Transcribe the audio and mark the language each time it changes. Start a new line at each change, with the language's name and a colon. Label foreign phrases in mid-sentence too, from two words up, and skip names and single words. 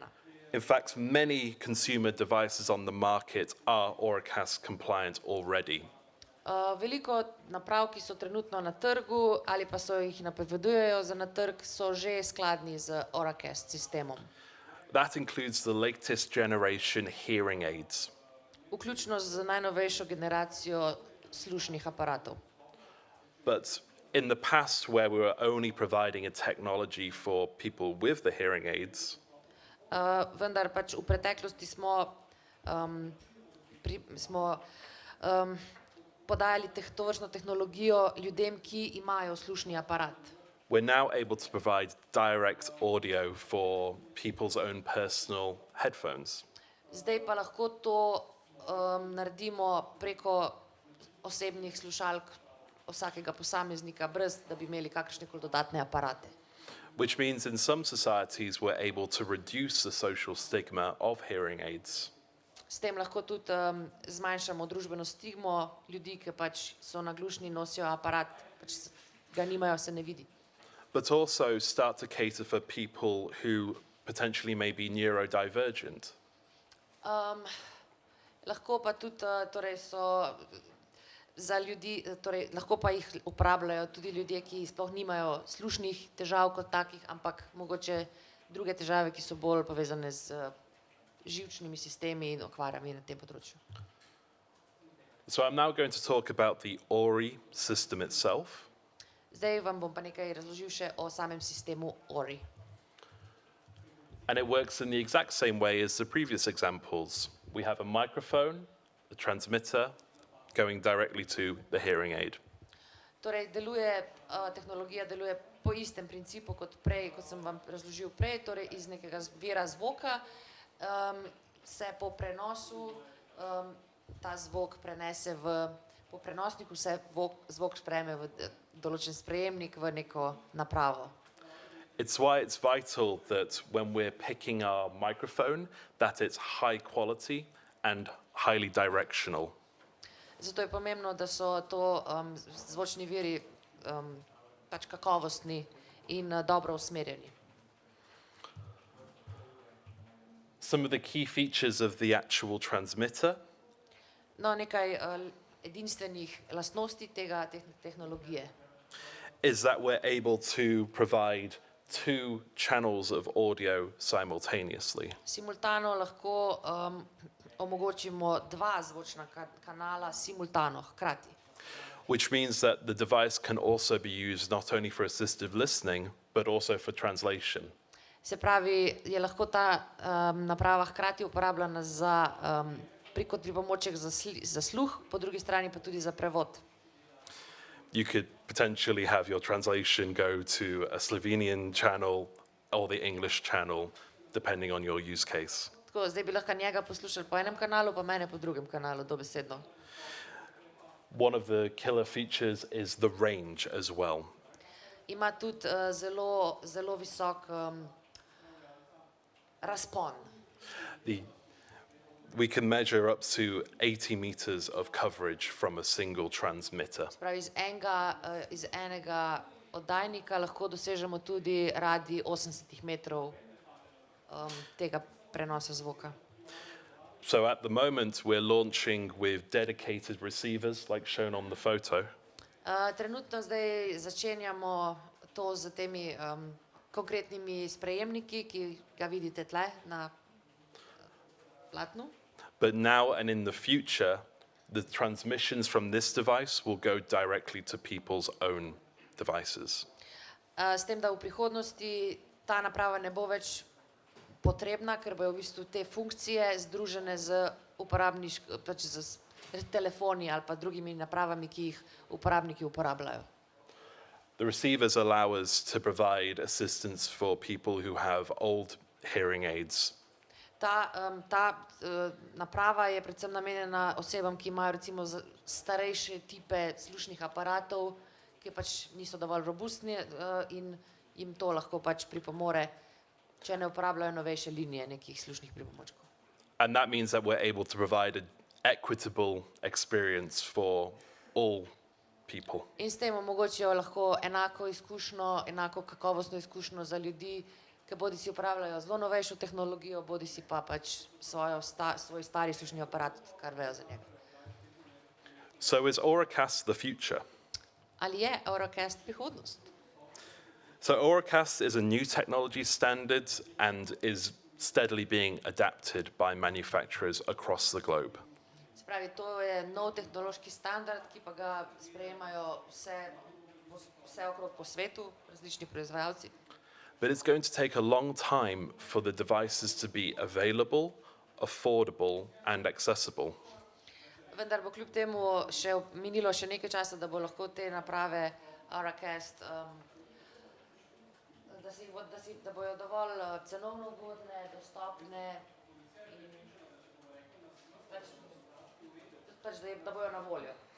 English: In fact, many consumer devices on the market are Auracast compliant already.
Slovenian: Veliko naprav, ki so trenutno na trgu ali pa jih napovedujejo za na trg, so že skladni z Auracast sistemom.
English: That includes the latest generation hearing aids.
Slovenian: vključno z najnovejšo generacijo slušnih aparatov.
English: But in the past, where we were only providing a technology for people with the hearing aids,
Slovenian: Vendar pač v preteklosti smo podajali tovrstno tehnologijo ljudem, ki imajo slušni aparat.
English: we're now able to provide direct audio for people's own personal headphones.
Slovenian: Zdaj pa lahko to naredimo preko osebnih slušalk vsakega posameznika, brez da bi imeli kakršnekoli dodatne aparate.
English: Which means in some societies we're able to reduce the social stigma of hearing aids.
Slovenian: S tem lahko tudi zmanjšamo družbeno stigmo ljudi, ki pač so naglušni, nosijo aparat, pač ga nimajo, se ne vidi.
English: But also start to cater for people who potentially may be neurodivergent.
Slovenian: Lahko pa tudi torej so za ljudi, torej lahko pa jih uporabljajo tudi ljudje, ki sploh nimajo slušnih težav kot takih, ampak mogoče druge težave, ki so bolj povezane z živčnimi sistemi in okvarami na tem področju.
English: So I'm now going to talk about the ORI system itself.
Slovenian: Zdaj vam bom pa nekaj razložil še o samem sistemu ORI.
English: And it works in the exact same way as the previous examples. We have a microphone, a transmitter, going directly to the hearing aid.
Slovenian: Torej, tehnologija deluje po istem principu kot prej, kot sem vam razložil prej, torej iz nekega vira zvoka se po prenosu ta zvok prenese po prenosniku se zvok sprejme v določen sprejemnik, v neko napravo.
English: It's why it's vital that when we're picking our microphone, that it's high quality and highly directional.
Slovenian: Zato je pomembno, da so to zvočni viri pač kakovostni in dobro usmerjeni.
English: Some of the key features of the actual transmitter
Slovenian: No, nekaj edinstvenih lastnosti te tehnologije
English: is that we're able to provide two channels of audio simultaneously.
Slovenian: Simultano lahko omogočimo dva zvočna kanala simultano, hkrati.
English: Which means that the device can also be used not only for assistive listening, but also for translation.
Slovenian: Se pravi, je lahko ta naprava hkrati uporabljena kot pripomoček za sluh, po drugi strani pa tudi za prevod.
English: You could potentially have your translation go to a Slovenian channel or the English channel, depending on your use case.
Slovenian: Tako, zdaj bi lahko njega poslušali po enem kanalu, pa mene po drugem kanalu, dobesedno.
English: One of the killer features is the range as well.
Slovenian: Ima tudi zelo visok razpon.
English: We can measure up to 80 meters of coverage from a single transmitter.
Slovenian: Se pravi, iz enega oddajnika lahko dosežemo tudi radij 80 metrov tega prenosa zvoka.
English: So at the moment, we're launching with dedicated receivers, like shown on the photo.
Slovenian: Trenutno zdaj začenjamo to z temi konkretnimi sprejemniki, ki ga vidite tle na platnu.
English: But now and in the future, the transmissions from this device will go directly to people's own devices.
Slovenian: S tem, da v prihodnosti ta naprava ne bo več potrebna, ker bojo v bistvu te funkcije združene z pač z telefoni ali pa drugimi napravami, ki jih uporabniki uporabljajo.
English: The receivers allow us to provide assistance for people who have old hearing aids.
Slovenian: Ta naprava je predvsem namenjena osebam, ki imajo recimo starejše tipe slušnih aparatov, ki pač niso dovolj robustni in jim to lahko pač pripomore, če ne uporabljajo novejše linije nekih slušnih pripomočkov.
English: And that means that we're able to provide an equitable experience for all people.
Slovenian: In s tem omogočijo lahko enako izkušnjo, enako kakovostno izkušnjo za ljudi, ki bodisi uporabljajo zelo novejšo tehnologijo, bodisi pa pač svoj stari slušni aparat, kar vejo za njega.
English: So is Auracast the future?
Slovenian: Ali je Auracast prihodnost?
English: So Auracast is a new technology standard and is steadily being adapted by manufacturers across the globe.
Slovenian: Se pravi, to je nov tehnološki standard, ki pa ga sprejemajo vse okrog po svetu, različni proizvajalci. But it's going to take a long time for the devices to be available, affordable, and accessible. Vendar bo kljub temu minilo še nekaj časa, da bo lahko te naprave Auracast, da bojo dovolj cenovno ugodne, dostopne in da bojo na voljo.